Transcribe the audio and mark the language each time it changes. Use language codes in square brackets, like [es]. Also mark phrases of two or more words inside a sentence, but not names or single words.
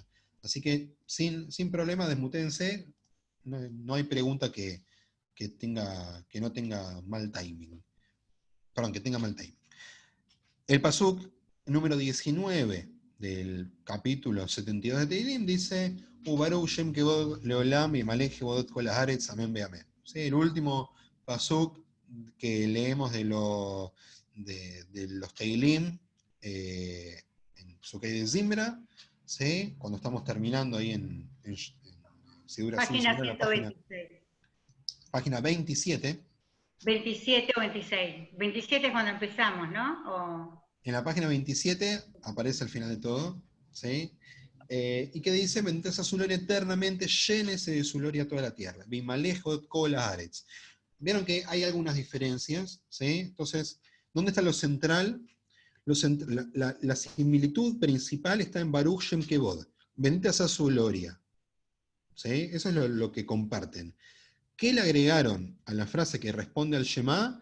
[es] Así que sin problema, desmutéense, no hay pregunta que no tenga mal timing. Perdón, que tenga mal timing. El pasuk número 19 del capítulo 72 de Teilim dice, [he] וברוך שם כבוד לעולם ו מלך כבוד כל הארץ, אמן ואמן. ¿Sí? [es] El último pasuk que leemos de los Teilim en Sukei de Zimra, ¿sí? Cuando estamos terminando ahí en página 126. Página 27. 27 o 26. 27 es cuando empezamos, ¿no? En la página 27 aparece al final de todo, ¿sí? Y que dice, bendita sea su gloria eternamente, llénese de su gloria toda la tierra. [he] במלאות כל הארץ. [es] Vieron que hay algunas diferencias, ¿sí? Entonces, ¿dónde está lo central? La similitud principal está en [he] ברוך שם כבוד. [es] Bendita sea su gloria. ¿Sí? Eso es lo que comparten. ¿Qué le agregaron a la frase que responde al Shema?